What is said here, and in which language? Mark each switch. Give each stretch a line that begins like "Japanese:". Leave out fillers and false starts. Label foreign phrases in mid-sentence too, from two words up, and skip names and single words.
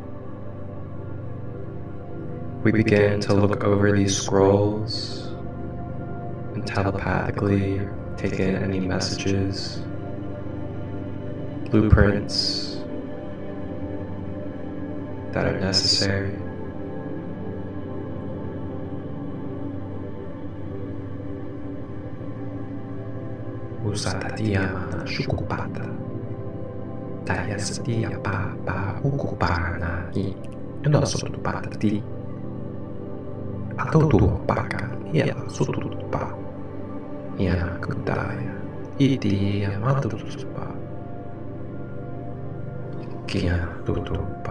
English: We begin to look over these scrolls and telepathically take in any messages, blueprints that are necessary. Usata diamana shukupata. Taya setia pa ukupana I. Endo sotupata ti. Atau tu paka ia sotupa. Ia kudaya. Iti amatupa. Kia tutupa.